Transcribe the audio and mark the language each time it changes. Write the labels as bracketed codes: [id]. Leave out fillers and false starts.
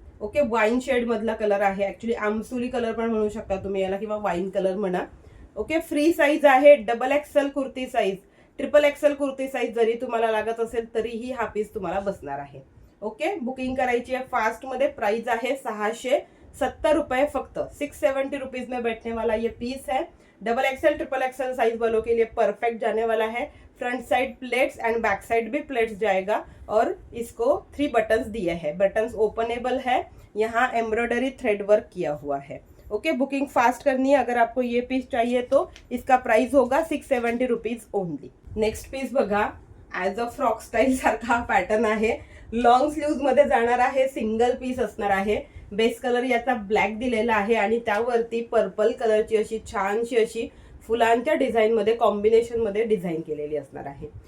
[mr] Okay, wine shade मधला colour आहे. Actually आमसुली colour पण म्हणू शकता तुम्ही याला किंवा वाईन कलर म्हणा. ओके, फ्री साईज आहे. Double XL kurti size, triple XL kurti size जरी तुम्हाला लागत असेल तरीही हा पीस तुम्हाला बसणार आहे. ओके, बुकिंग करायची आहे फास्ट मध्ये. प्राइस आहे 670 रुपये फक्त. [hi] 670 रुपीज में बैठने वाला ये पीस है. Double XL triple XL size वालों के लिए परफेक्ट जाने वाला है. Front side plates and back side भी प्लेट्स जाएगा और इसको 3 बटन्स दिए हैं. बटन्स ओपनेबल है. यहाँ एम्ब्रॉयडरी थ्रेड वर्क किया हुआ है. ओके, बुकिंग फास्ट करनी है. अगर आपको ये पीस चाहिए तो इसका प्राइस होगा 670 रुपीज ओनली. [mr] नेक्स्ट पीस बघा, ॲज अ फ्रॉक स्टाईल सारखा पॅटर्न आहे. लॉंग स्लीव्ज मध्ये जाणार आहे. सिंगल पीस असणार आहे. बेस कलर याचा ब्लॅक दिलेला आहे आणि त्यावरती पर्पल कलरची अशी छानशी अशी फुलांच्या डिझाईन मध्ये कॉम्बिनेशन मध्ये डिझाईन केलेली असणार आहे.